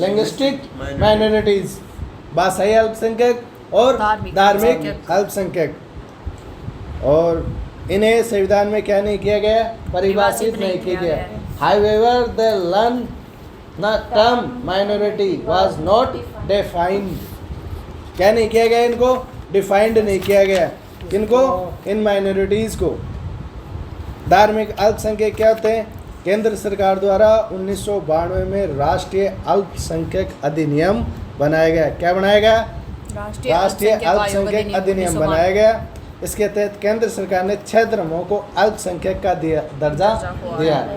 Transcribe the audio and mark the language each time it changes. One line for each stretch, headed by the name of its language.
Hindi: Linguistic minorities. भाषाई अल्पसंख्यक और धार्मिक धार्मिक अल्पसंख्यक। और इन्हें संविधान में क्या नहीं किया गया? परिभाषित नहीं किया गया।
English: However, the term minority was not defined.
Hindi: क्या नहीं किया गया? इनको डिफाइंड नहीं किया गया। किनको? इन माइनॉरिटीज को। धार्मिक अल्पसंख्यक क्या होते हैं? केंद्र सरकार द्वारा 1992 में राष्ट्रीय अल्पसंख्यक अधिनियम बनाया गया। क्या बनाया गया? राष्ट्रीय अल्पसंख्यक अधिनियम बनाया गया। इसके तहत केंद्र सरकार ने 6 धर्मों को अल्पसंख्यक का दर्जा दिया।